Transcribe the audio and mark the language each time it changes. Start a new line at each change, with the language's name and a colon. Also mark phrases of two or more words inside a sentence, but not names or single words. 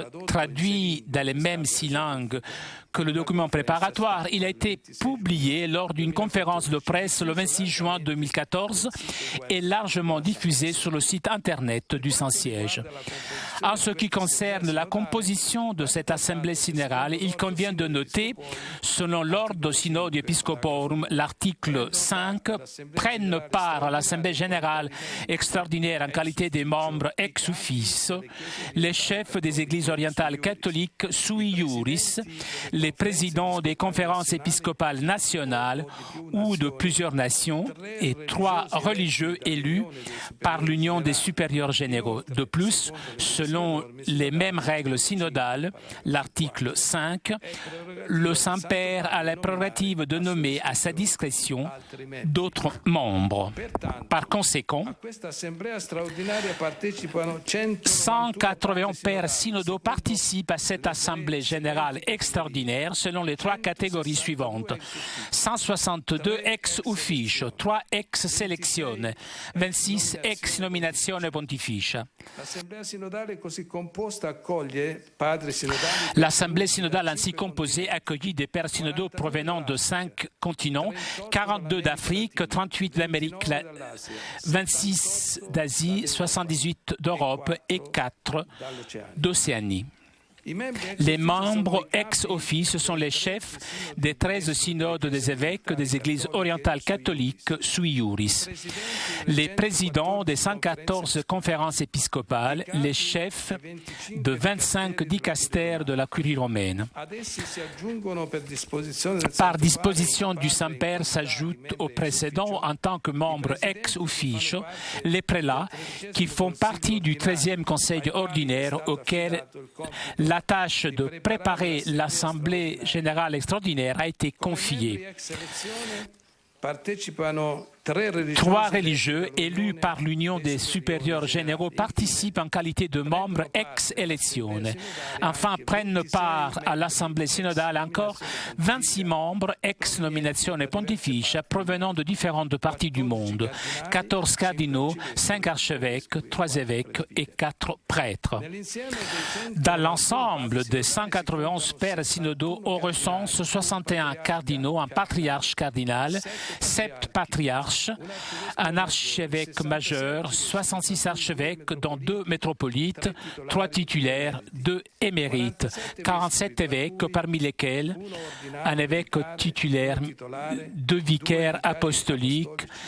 French: Traduit dans les mêmes 6 langues que le document préparatoire, il a été publié lors d'une conférence de presse le 26 juin 2014 et largement diffusé sur le site Internet du Saint-Siège. En ce qui concerne la composition de cette Assemblée synodale, il convient de noter, selon l'Ordo Synodi Episcoporum, l'article 5, prennent part à l'Assemblée générale extraordinaire en qualité de membres
Latin: ex officio
French: les chefs des églises orientales catholiques
Latin: sui iuris,
French: les présidents des conférences épiscopales nationales ou de plusieurs nations et 3 religieux élus par l'Union des supérieurs généraux. De plus, selon les mêmes règles synodales, l'article 5, le Saint-Père a la prérogative de nommer à sa discrétion d'autres membres. Par conséquent, 181 pères synodaux participent à cette Assemblée générale extraordinaire selon les 3 catégories suivantes.
Latin: 162 ex officio, 3 ex selezione, 26 ex nominazione pontificia.
French: L'Assemblée synodale ainsi composée accueillit des pères synodaux provenant de 5 continents, 42 d'Afrique, 38 d'Amérique, 26 d'Asie, 78 d'Europe et 4 d'Océanie. Les membres ex-office sont les chefs des 13 synodes des évêques des églises orientales catholiques
Latin: sui iuris,
French: les présidents des 114 conférences épiscopales, les chefs de 25 dicastères de la curie romaine. Par disposition du Saint-Père s'ajoutent aux précédents en tant que membres
Latin: ex-officio
French: les prélats qui font partie du 13e conseil ordinaire auquel la tâche de préparer l'Assemblée générale extraordinaire a été confiée. 3 religieux élus par l'Union des supérieurs généraux participent en qualité de membres
Latin: ex elezione.
French: Enfin, prennent part à l'Assemblée synodale encore 26 membres
Latin: ex nominazione pontificia
French: provenant de différentes parties du monde, 14 cardinaux, 5 archevêques, 3 évêques et 4 prêtres. Dans l'ensemble des 191 pères synodaux, on recense 61 cardinaux, un patriarche cardinal, 7 patriarches, un archevêque majeur, 66 archevêques, dont 2 métropolites, 3 titulaires, 2 émérites, 47 évêques, parmi lesquels un évêque titulaire, 2 vicaires apostoliques,